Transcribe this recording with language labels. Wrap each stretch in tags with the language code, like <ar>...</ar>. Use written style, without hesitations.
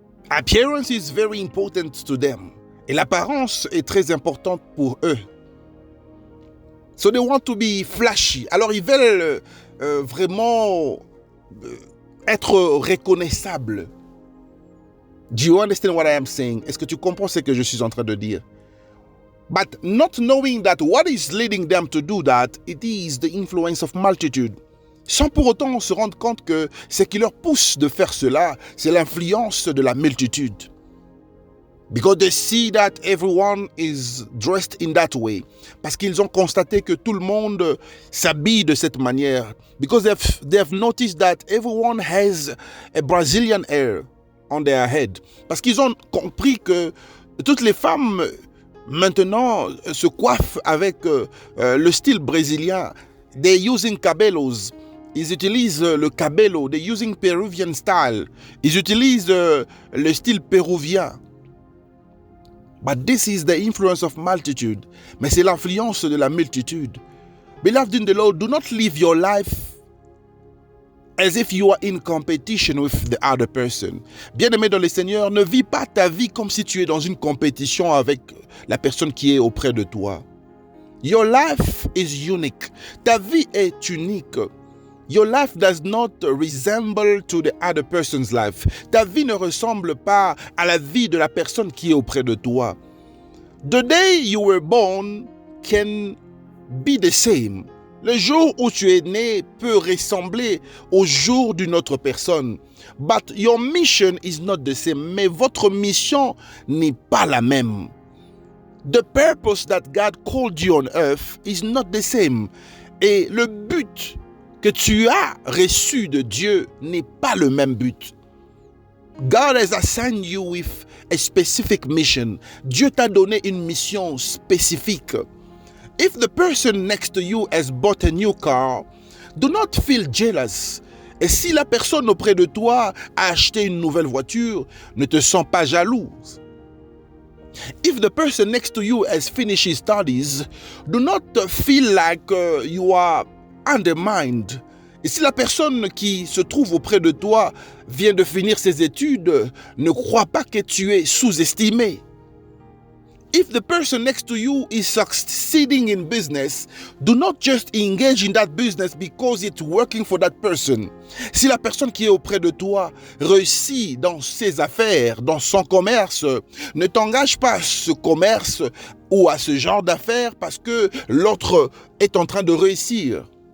<en>Appearance is very important to them.</en> <fr>Et l'apparence est très importante pour eux.</fr> <en>So they want to be flashy.</en> <fr>Alors ils veulent vraiment être reconnaissables.</fr> <en>Do you understand what I am saying?</en> <fr>Est-ce que tu comprends ce que je suis en train de dire?</fr> <en>But not knowing that what is leading them to do that, it is the influence of multitude.</en> <fr>Sans pour autant se rendre compte que ce qui leur pousse de faire cela, c'est l'influence de la multitude.</fr> <en>Because they see that everyone is dressed in that way.</en> <fr>Parce qu'ils ont constaté que tout le monde s'habille de cette manière.</fr> <en>Because they have noticed that everyone has a Brazilian hair on their head.</en> <fr>Parce qu'ils ont compris que toutes les femmes maintenant se coiffent avec le style brésilien.</fr> <en>They're using cabellos.</en> <fr>Ils utilisent le cabello.</fr> <en>They're using Peruvian style.</en> <fr>Ils utilisent le style péruvien.</fr> <en>But this is the influence of multitude.</en> <fr>Mais c'est l'influence de la multitude.</fr> <en>Beloved in the Lord, do not live your life as if you are in competition with the other person.</en> <fr>Bien-aimé dans le Seigneur, ne vis pas ta vie comme si tu es dans une compétition avec la personne qui est auprès de toi.</fr> <en>Your life is unique.</en> <fr>Ta vie est unique.</fr> <en>Your life does not resemble to the other person's life.</en> <fr>Ta vie ne ressemble pas à la vie de la personne qui est auprès de toi.</fr> <en>The day you were born can be the same.</en> <fr>Le jour où tu es né peut ressembler au jour d'une autre personne.</fr> <en>But your mission is not the same.</en> <fr>Mais votre mission n'est pas la même.</fr> <en>The purpose that God called you on earth is not the same.</en> <fr>Et le but que tu as reçu de Dieu n'est pas le même but.</fr> <en>God has assigned you with a specific mission.</en> <fr>Dieu t'a donné une mission spécifique.</fr> <en>If the person next to you has bought a new car, do not feel jealous.</en> <fr>Et si la personne auprès de toi a acheté une nouvelle voiture, ne te sens pas jalouse.</fr> <en>If the person next to you has finished his studies, do not feel like you are undermined.</en> <fr>Et si la personne qui se trouve auprès de toi vient de finir ses études, ne crois pas que tu es sous-estimé.</fr> <en>If the person next to you is succeeding in business, do not just engage in that business because it's working for that person.</en> <fr>Si la personne qui est auprès de toi réussit dans ses affaires, dans son commerce, ne t'engage pas à ce commerce ou à ce genre d'affaires parce que l'autre est en train de réussir.</fr>